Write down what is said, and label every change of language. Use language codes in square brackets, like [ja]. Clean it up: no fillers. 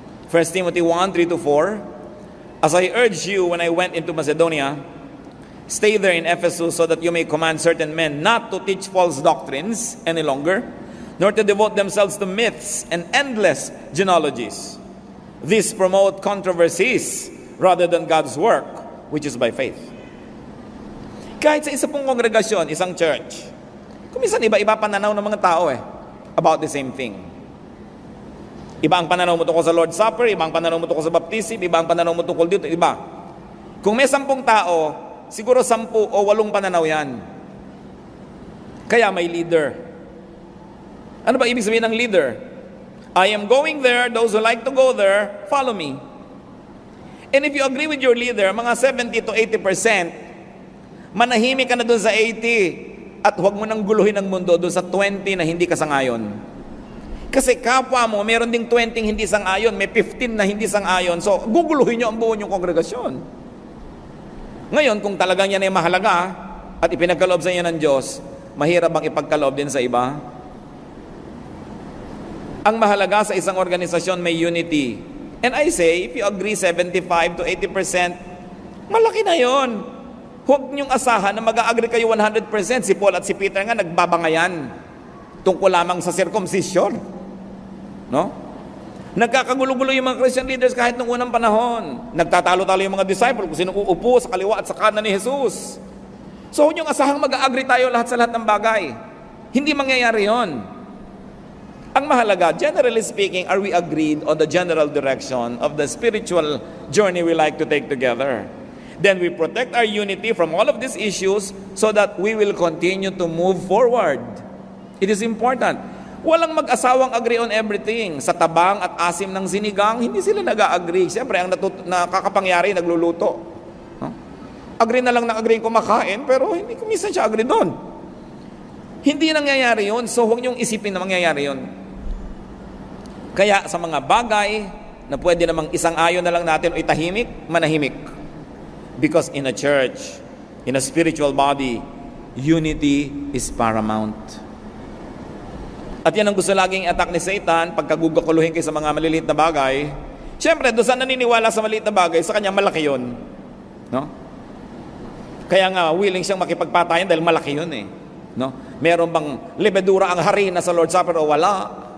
[en] 1 Timothy 1:3-4, as I urged you when I went into Macedonia, stay there in Ephesus so that you may command certain men not to teach false doctrines any longer, nor to devote themselves to myths and endless genealogies. These promote controversies rather than God's work, which is by faith. [tl] Kahit sa isa pong kongregasyon, isang church, kuminsan iba-iba pananaw ng mga tao about the same thing. Iba ang pananaw mo tungkol sa Lord's Supper, iba ang pananaw mo tungkol sa baptism, iba ang pananaw mo tungkol dito, iba. Kung may 10 tao, siguro 10 o 8 pananaw yan. Kaya may leader. Ano ba ibig sabihin ng leader? [en] I am going there, those who like to go there, follow me. And if you agree with your leader, [tl] mga 70 to 80%, manahimik ka na doon sa 80 at huwag mo nang guluhin ang mundo doon sa 20 na hindi ka sangayon. Kasi kapwa mo, meron ding 20 hindi sang-ayon, may 15 na hindi sang-ayon. So, guguluhin nyo ang buo nyong kongregasyon. Ngayon, kung talagang yan ay mahalaga at ipinagkaloob sa inyo ng Diyos, mahirap bang ipagkaloob din sa iba? Ang mahalaga sa isang organisasyon may unity. [en] And I say, if you agree 75 to 80%, [tl] malaki na yon. Huwag nyong asahan na mag-agree kayo 100%. Si Paul at si Peter nga nagbabangayan tungkol lamang sa circumcision. No? Nagkakagulo-gulo yung mga Christian leaders kahit nung unang panahon. Nagtatalo-talo yung mga disciple kung sino uupo sa kaliwa at sa kanan ni Jesus. So, huwag niyong asahang mag-agree tayo lahat sa lahat ng bagay. Hindi mangyayari yon. Ang mahalaga, [en] generally speaking, are we agreed on the general direction of the spiritual journey we like to take together? Then we protect our unity from all of these issues so that we will continue to move forward. It is important. [tl] Walang mag-asawang [en] agree on everything. [tl] Sa tabang at asim ng sinigang, hindi sila nag-agree. Siyempre, ang nakakapangyari, nagluluto. No? Agree na lang na agree kumakain, pero hindi ko minsan siya agree doon. Hindi nangyayari yun, so huwag niyong isipin na mangyayari yun. Kaya sa mga bagay na pwede namang isang ayon na lang natin o itahimik, manahimik. [en] Because in a church, in a spiritual body, unity is paramount. [tl] At yan ang gusto laging attack ni Satan, pagkagugakuluhin kayo sa mga maliliit na bagay. Siyempre, doon sa naniniwala sa maliit na bagay, sa kanya malaki yun. No? Kaya nga, willing siyang makipagpatayan dahil malaki yun eh. No? Meron bang lebedura ang harina sa Lord's Supper o wala?